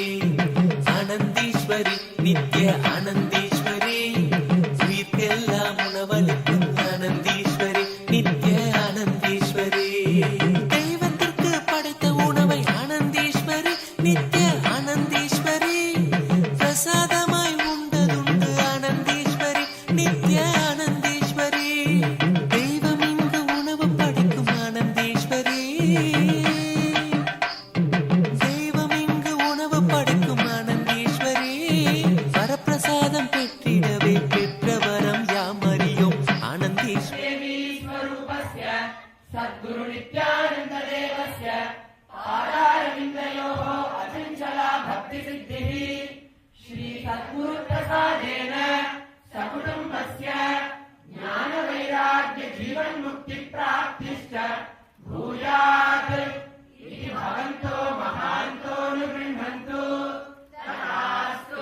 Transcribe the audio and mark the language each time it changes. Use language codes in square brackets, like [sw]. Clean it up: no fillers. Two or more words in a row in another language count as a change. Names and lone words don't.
[ta] ஆனந்தீஸ்வரி நித்ய ஆனந்தீஸ்வரி உயிர்க்கெல்லாம் உணவளிக்கும் ஆனந்தீஸ்வரி நித்ய ஆனந்தீஸ்வரி தெய்வத்திற்கு படைத்த உணவை ஆனந்தீஸ்வரி நித்ய ஆனந்தீஸ்வரி பிரசாதமாய் உண்டதுண்டு ஆனந்தீஸ்வரி நித்ய ஆனந்தீஸ்வரி தெய்வம் இங்கு உணவு படைக்கும் ஆனந்தீஸ்வரி தெய்வம் இங்கு உணவு படைக்கும் ஆனந்தீஸ்வரி வரப்பிரசாதம் பெற்றிடவே பெற்ற வரம் யாம் அறியோம் ஆனந்தீஸ்வரி [sa] सद्गुरु नित्यानंद देवस्य आधारविन्दयोः अचञ्चला भक्ति सिद्धिः श्री सद्गुरु प्रसादेन सकुटुम्बस्य ज्ञान वैराग्य जीवन मुक्ति प्राप्तिश्च भूयात् इति भवन्तो महान्तो अनुगृह्णन्तु तथास्तु